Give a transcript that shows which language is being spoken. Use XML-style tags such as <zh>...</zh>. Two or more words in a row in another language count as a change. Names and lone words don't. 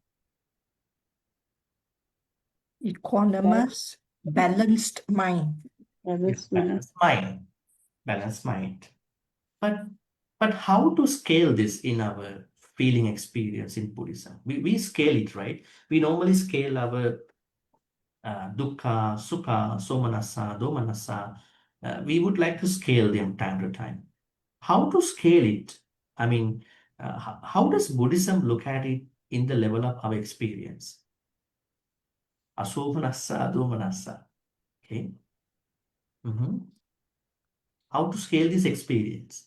<en>Equanimous, balanced mind. It's balanced mind. Balanced mind. But how to scale this in our feeling experience in Buddhism? We scale it, right? We normally scale our</en> <pi>dukkha, sukha, somanassa, domanassa.</pi> <en>We would like to scale them time to time. How to scale it? I mean, how does Buddhism look at it in the level of our experience?</en> <pi>Asomanassa, domanassa.</pi> <en>Okay. How to scale this experience?</en>